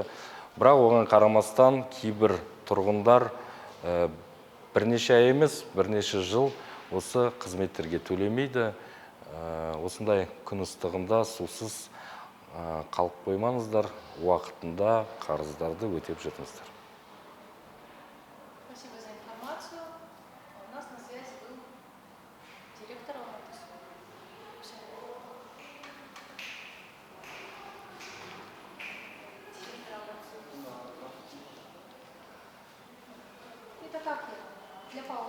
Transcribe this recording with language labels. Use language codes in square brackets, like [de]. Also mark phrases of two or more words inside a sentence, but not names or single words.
[kk] Бірақ оған қарамастан кейбір тұрғындар бірнеше ай емес, бірнеше жыл осы қызметтерге төлемейді. Осындай күн ыстығында сусыз қалып қоймаңыздар, уақытында қарыздарды өтеп жүріңіздер. [ru] Спасибо за информацию. У нас на связи был директор Алматы. Это как для паузы?